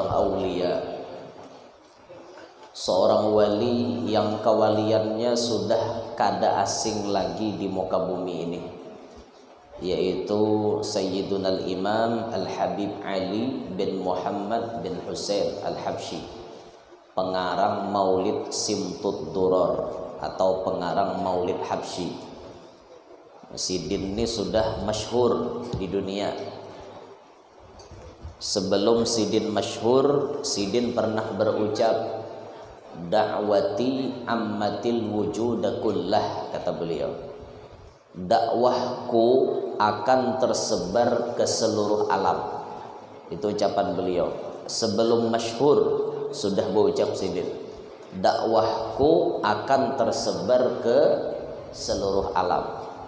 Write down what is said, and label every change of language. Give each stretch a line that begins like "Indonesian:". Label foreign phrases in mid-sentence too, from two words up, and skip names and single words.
Banjar: aulia, seorang wali yang kewaliannya sudah kada asing lagi di muka bumi ini, yaitu Sayyiduna al-Imam Al-Habib Ali bin Muhammad bin Husain Al-Habsyi, pengarang Maulid Simtud Duror atau pengarang Maulid Habsyi. Sidin ini sudah masyhur di dunia. Sebelum Sidin masyhur, Sidin pernah berucap,
Arabic: da'wati ammatil wujuda kullah,
Indonesian: kata beliau. Dakwahku akan tersebar ke seluruh alam. Itu ucapan beliau.
Banjar: Sebelum masyhur sudah berucap Sidin, dakwahku akan tersebar ke seluruh alam.